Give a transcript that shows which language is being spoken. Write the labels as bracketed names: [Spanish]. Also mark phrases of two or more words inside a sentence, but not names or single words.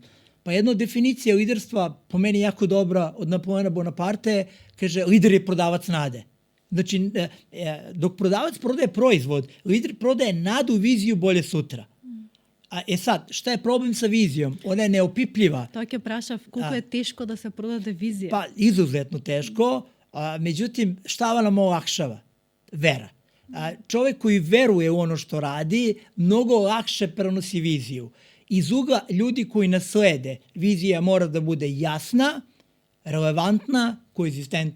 [Serbian] Pa jedna definicija liderstva, po meni jako dobra, od Napoleona Bonaparte, kaže, lider je prodavac nade. Znači, dok prodavac prodaje proizvod, lider prodaje nadu, viziju bolje sutra. Sad, šta je problem sa vizijom? Ona je neopipljiva. [Macedonian] Тоа ќе прашав, колку е тешко да се продаде визија? [Serbian] Pa, izuzetno teško. Međutim, šta nam olakšava? Vera. Čovek koji veruje u ono što radi, mnogo lakše prenosi viziju. Iz ugla ljudi koji nas slede, vizija mora da bude jasna, relevantna, koegzistentna.